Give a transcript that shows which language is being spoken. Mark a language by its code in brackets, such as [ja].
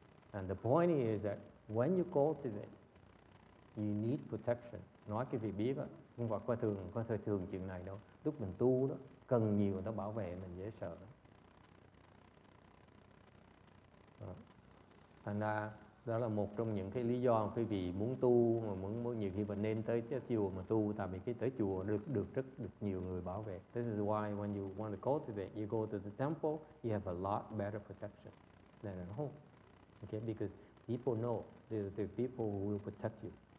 [en] And the point is that when you cultivate, you need protection. [vi] Nói cái việc biết đó, không phải coi thường chuyện này đâu. Lúc mình tu đó, cần nhiều người ta bảo vệ mình, dễ sợ. Thành ra đó là một trong những cái lý do quý vị muốn tu mà muốn nhiều khi mình nên tới chùa mà tu, tại vì cái tới chùa được nhiều người bảo vệ. [en] This is why when you want to cultivate, you go to the temple, you have a lot better protection than at home. Okay, because people know the people who will protect you.